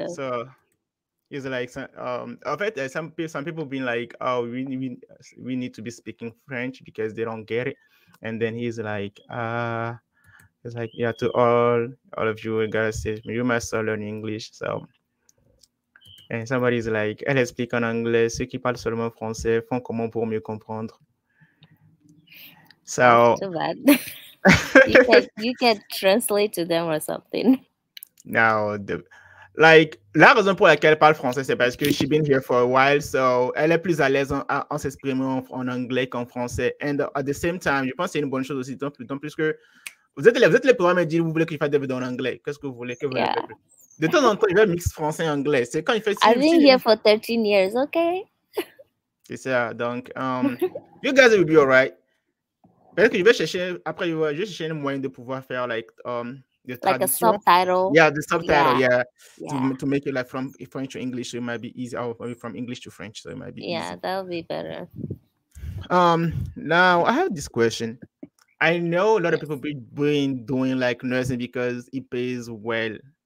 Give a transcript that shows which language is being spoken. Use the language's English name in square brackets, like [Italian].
[English] So it's like some people being like, oh, we need to be speaking French because they don't get it, and then he's like, it's like, yeah, to all of you guys, you must learn English. So. And somebody's like, [French] elle explique en anglais, ceux qui parlent seulement français font comment pour mieux comprendre. [English] So too bad. you can translate to them or something. [French] Now, la raison pour laquelle elle parle français, c'est parce que [English] she's been here for a while, [French] so elle est plus à l'aise en s'exprimer en anglais qu'en français. [English] And at the same time, [French] je pense que c'est une bonne chose aussi, d'autant plus que vous êtes les premiers à me dire, vous voulez qu'il fasse des vidéos en anglais. Qu'est-ce que vous voulez que vous faites? De temps en temps, il va mixer français et anglais. C'est quand il fait... [English] I've been here for 13 years, okay? [French] C'est ça, donc, [English] you guys will be alright. [French] Peut-être que je vais chercher, après, je vais chercher un moyen de pouvoir faire, [English] like a subtitle. Yeah, the subtitle, yeah. To make it like from French to English, so it might be easy, or from English to French, so it might be easy. Yeah, that would be better. Now, I have this question. I know a lot of people been doing like nursing because it pays well.